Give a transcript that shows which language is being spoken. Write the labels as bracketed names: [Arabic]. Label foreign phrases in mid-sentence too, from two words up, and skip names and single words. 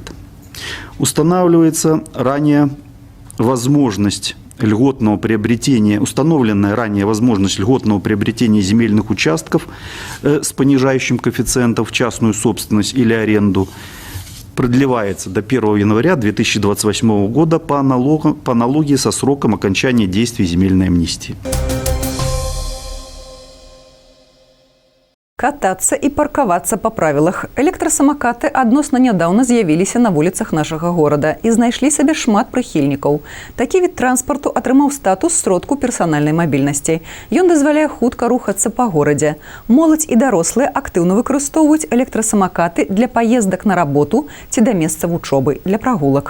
[Russian] Устанавливается ранее возможность льготного приобретения, установленная ранее возможность льготного приобретения земельных участков с понижающим коэффициентом в частную собственность или аренду продлевается до 1 января 2028 года по аналогии со сроком окончания действий земельной амнистии. [Belarusian] Кататься і паркавацца па правілах. Электрасамакаты адносна нядаўна з'явіліся на вуліцах нашага горада і знайшлі сабе шмат прыхільнікаў. Такі від транспарту атрымаў статус сродку персанальнай мабільнасці. Ён дазваляе хутка рухацца па горадзе. Моладзь і дарослыя актыўна выкарыстоўваюць электрасамакаты для паездак на работу ці да месца вучобы, для прагулак.